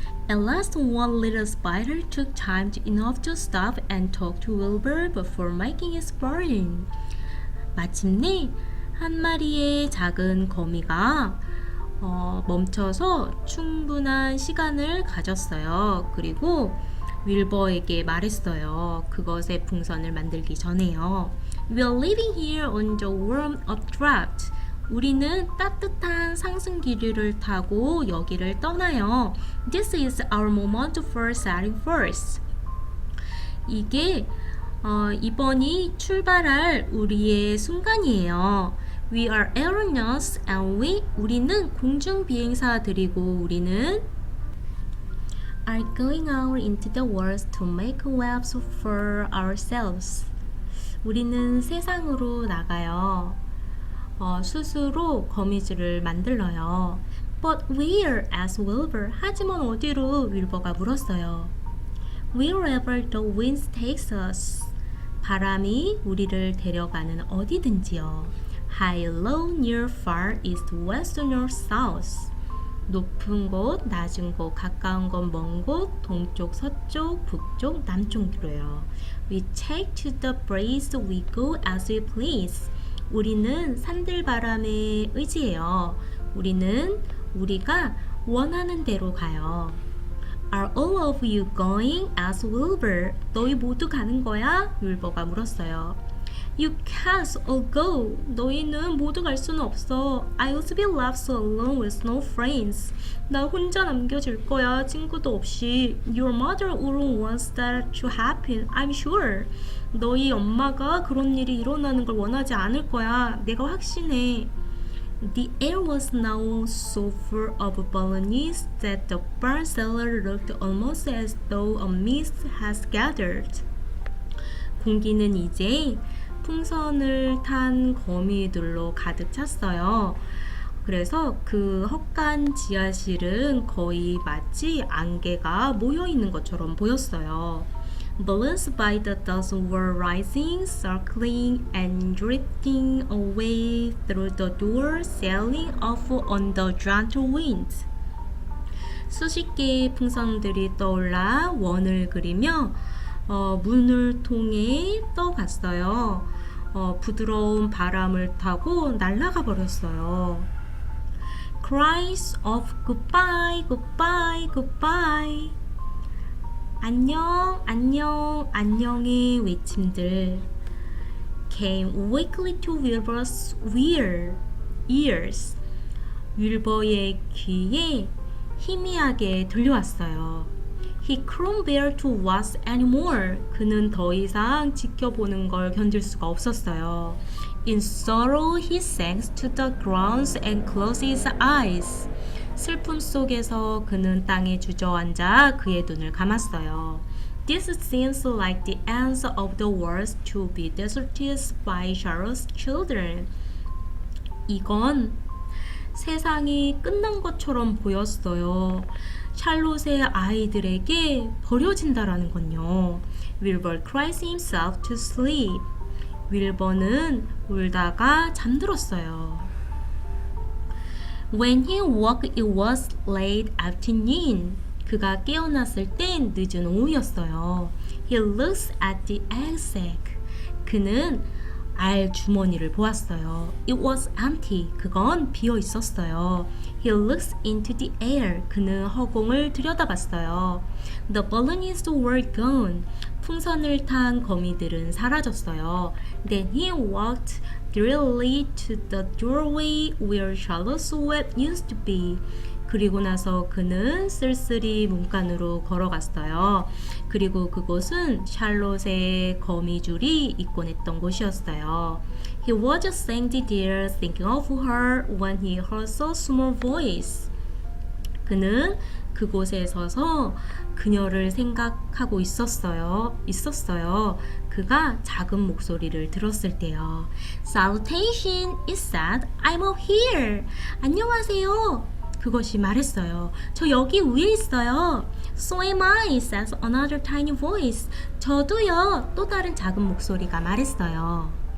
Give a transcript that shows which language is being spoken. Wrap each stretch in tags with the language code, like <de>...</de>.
<en>At last, one little spider took time enough to stop and talk to Wilbur before making its burning.</en> <ko>마침내 한 마리의 작은 거미가 멈춰서 충분한 시간을 가졌어요. 그리고 윌버에게 말했어요. 그것의 풍선을 만들기 전에요.</ko> <en>We are leaving here on the warm updraft.</en> <ko>우리는 따뜻한 상승기류를 타고 여기를 떠나요.</ko> <en>This is our moment for setting first.</en> <ko>이게 이번이 출발할 우리의 순간이에요.</ko> <en>We are aeronauts and</en> <ko>우리는 공중 비행사들이고 우리는</ko> <en>are going out into the world to make webs for ourselves.</en> <ko>우리는 세상으로 나가요. 스스로 거미줄을 만들어요.</ko> <en>But where? asked Wilbur.</en> <ko>하지만 어디로? 윌버가 물었어요.</ko> <en>Wherever the wind takes us.</en> <ko>바람이 우리를 데려가는 어디든지요.</ko> <en>High, low, near, far, east, west, north, south.</en> <ko>높은 곳, 낮은 곳, 가까운 곳, 먼 곳, 동쪽, 서쪽, 북쪽, 남쪽으로요.</ko> <en>We take to the breeze, we go as we please.</en> <ko>우리는 산들바람에 의지해요. 우리가 원하는 대로 가요.</ko> <en>Are all of you going? asked Wilbur.</en> <ko>너희 모두 가는 거야? 윌버가 물었어요.</ko> <en>You can't all go.</en> <ko>너희는 모두 갈 수는 없어.</ko> <en>I would be left so alone with no friends.</en> <ko>나 혼자 남겨질 거야. 친구도 없이.</ko> <en>Your mother wouldn't want that to happen, I'm sure.</en> <ko>너희 엄마가 그런 일이 일어나는 걸 원하지 않을 거야. 내가 확신해.</ko> <en>The air was now so full of balloons that the barn cellar looked almost as though a mist had gathered.</en> <ko>공기는 이제 풍선을 탄 거미들로 가득 찼어요. 그래서 그 헛간 지하실은 거의 마치 안개가 모여 있는 것처럼 보였어요.</ko> <en>Balloons by the dozen were rising, circling, and drifting away through the door, sailing off on the gentle wind.</en> <ko>수십 개의 풍선들이 떠올라 원을 그리며 문을 통해 떠갔어요. 부드러운 바람을 타고 날아가 버렸어요.</ko> <en>Cries of goodbye, goodbye, goodbye.</en> <ko>안녕, 안녕, 안녕의 외침들</ko> <en>came weakly to Wilbur's ears.</en> <ko>윌버의 귀에 희미하게 들려왔어요.</ko> <en>He couldn't bear to watch anymore.</en> <ko>그는 더 이상 지켜보는 걸 견딜 수가 없었어요.</ko> <en>In sorrow, he sank to the ground and closed his eyes.</en> <ko>슬픔 속에서 그는 땅에 주저앉아 그의 눈을 감았어요.</ko> <en>This seems like the end of the world to be deserted by Charlotte's children.</en> <ko>이건 세상이 끝난 것처럼 보였어요. 샬롯의 아이들에게 버려진다라는 건요.</ko> <en>Wilbur cries himself to sleep.</en> <ko>윌버는 울다가 잠들었어요.</ko> <en>When he woke, it was late afternoon.</en> <ko>그가 깨어났을 땐 늦은 오후였어요.</ko> <en>He looks at the egg sack.</en> <ko>그는 알 주머니를 보았어요.</ko> <en>It was empty.</en> <ko>그건 비어 있었어요.</ko> <en>He looks into the air.</en> <ko>그는 허공을 들여다봤어요.</ko> <en>The balloons were gone.</en> <ko>풍선을 탄 거미들은 사라졌어요.</ko> <en>Then he walked drearily to the doorway where Charlotte's web used to be.</en> <ko>그리고 나서 그는 쓸쓸히 문간으로 걸어갔어요. 그리고 그곳은 샬롯의 거미줄이 있곤 했던 곳이었어요.</ko> <en>He was standing there thinking of her when he heard a small voice.</en> <ko>그는 그곳에 서서 그녀를 생각하고 있었어요. 그가 작은 목소리를 들었을 때요.</ko> <en>Salutation, it said, I'm up here.</en> <ko>안녕하세요. 그것이 말했어요. 저 여기 위에 있어요.</ko> <en>So am I, says another tiny voice.</en> <ko>저도요. 또 다른 작은 목소리가 말했어요.</ko>